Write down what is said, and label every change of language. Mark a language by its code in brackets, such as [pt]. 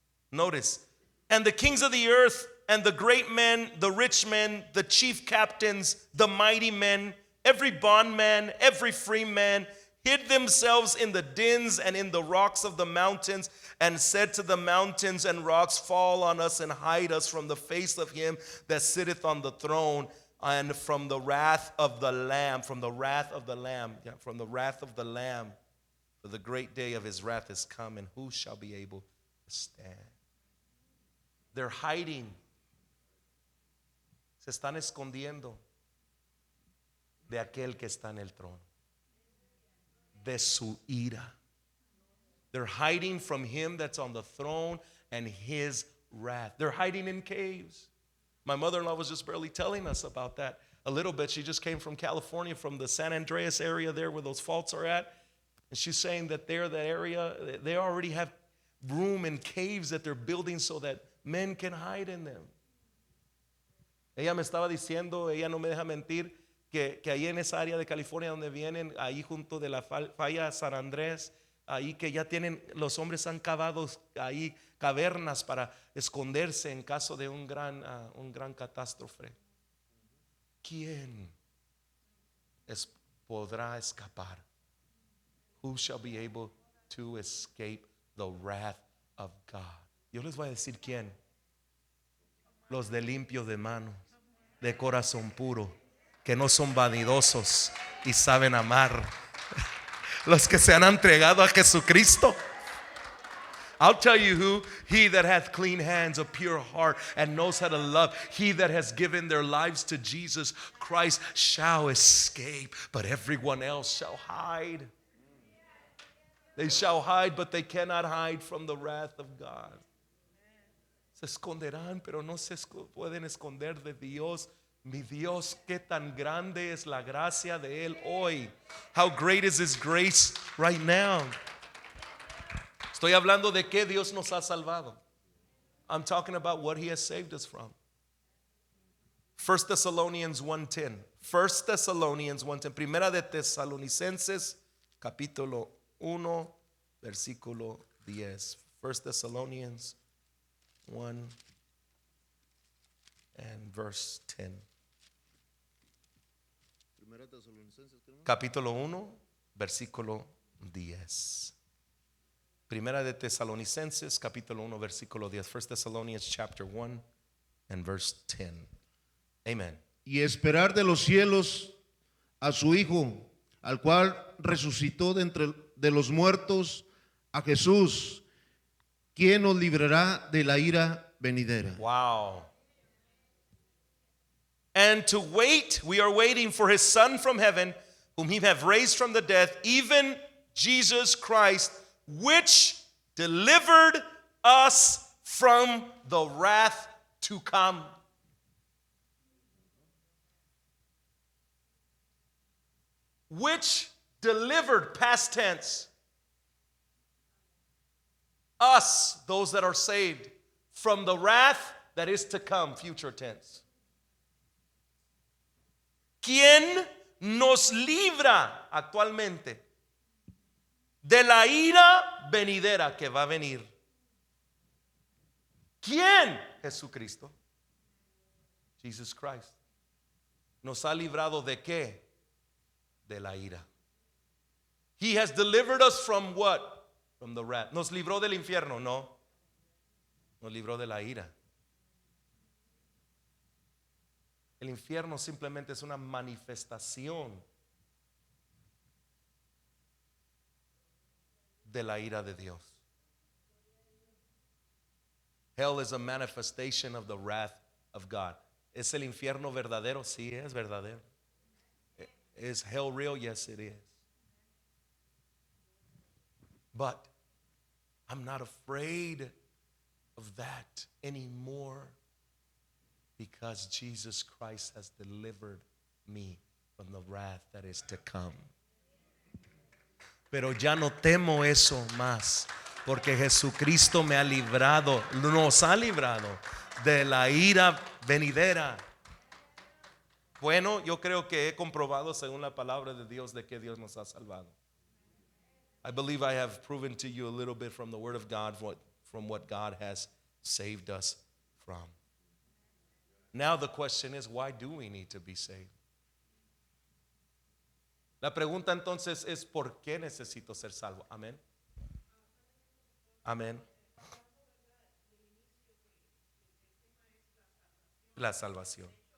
[en] Notice, and the kings of the earth and the great men, the rich men, the chief captains, the mighty men, every bondman, every free man, hid themselves in the dens and in the rocks of the mountains, and said to the mountains and rocks, fall on us and hide us from the face of him that sitteth on the throne, and from the wrath of the Lamb, from the wrath of the Lamb, from the wrath of the Lamb. For the great day of his wrath is come, and who shall be able to stand? They're hiding. [es] Se están escondiendo de aquel que está en el trono, de su ira. [en] They're hiding from him that's on the throne and his wrath. They're hiding in caves. My mother-in-law was just barely telling us about that a little bit. She just came from California, from the San Andreas area there where those faults are at. And she's saying that there, that area, they already have room in caves that they're building so that men can hide in them. [es] Ella me estaba diciendo, ella no me deja mentir, que ahí en esa área de California donde vienen, ahí junto de la falla San Andrés, ahí que ya tienen, los hombres han cavado ahí cavernas para esconderse en caso de un gran catástrofe. ¿Quién podrá escapar? [en] Who shall be able to escape the wrath of God? [es] Yo les voy a decir quién. Los de limpio de manos, de corazón puro, que no son vanidosos y saben amar. Los que se han entregado a Jesucristo. [en] I'll tell you who. He that hath clean hands, a pure heart, and knows how to love. He that has given their lives to Jesus Christ shall escape, but everyone else shall hide. They shall hide, but they cannot hide from the wrath of God. [es] Se esconderán, pero no se pueden esconder de Dios. Mi Dios, qué tan grande es la gracia de Él hoy. [en] How great is His grace right now. [es] Estoy hablando de que Dios nos ha salvado. [en] I'm talking about what He has saved us from. 1 Thessalonians 1:10. 1 Thessalonians 1:10. [es] Primera de Tesalonicenses, capítulo 1, versículo 10. [en] 1 Thessalonians 1 and verse 10. [es] Capítulo 1, versículo 10. Primera de Tesalonicenses, capítulo 1, versículo 10. [en] 1 Thessalonians chapter 1 and verse 10. Amen. [es] Y esperar de los cielos a su Hijo, al cual resucitó de los muertos, a Jesús, quien nos librará de la ira venidera. [en] Wow. And to wait, we are waiting for His Son from heaven, whom He hath raised from the dead, even Jesus Christ, which delivered us from the wrath to come. which delivered, past tense, us, those that are saved, from the wrath that is to come, future tense. [es] ¿Quién nos libra actualmente de la ira venidera que va a venir? ¿Quién? Jesucristo. Jesus Christ. ¿Nos ha librado de qué? De la ira. [en] He has delivered us from what? From the wrath. [es] ¿Nos libró del infierno? No. Nos libró de la ira. El infierno simplemente es una manifestación de la ira de Dios. [en] Hell is a manifestation of the wrath of God. [es] ¿Es el infierno verdadero? Sí, es verdadero. [en] Is hell real? Yes, it is. But I'm not afraid of that anymore because Jesus Christ has delivered me from the wrath that is to come. [es] Pero ya no temo eso más porque Jesucristo me ha librado, nos ha librado de la ira venidera. Bueno, yo creo que he comprobado según la palabra de Dios de que Dios nos ha salvado. [en] I believe I have proven to you a little bit from the Word of God, from what God has saved us from. Now the question is, why do we need to be saved? [es] La pregunta entonces es, ¿por qué necesito ser salvo? Amén. Amén. La salvación.